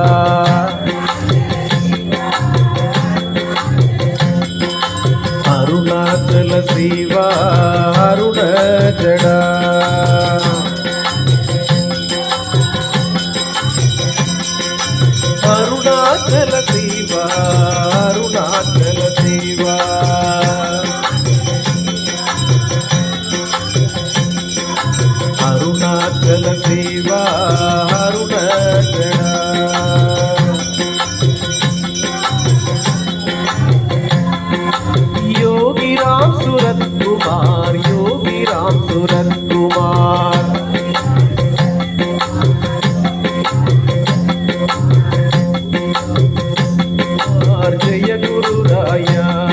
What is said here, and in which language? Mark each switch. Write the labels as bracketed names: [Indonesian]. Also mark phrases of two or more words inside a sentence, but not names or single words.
[Tamil] அருணாச்சல சிவா அருண ஜடா அருணாச்சல சிவா அருணாச்சல சிவா அருணாச்சல சிவா அருண ஜடா [Hindi] योगी राम सूरत कुमार योगी राम सूरत कुमार जय गुरु राया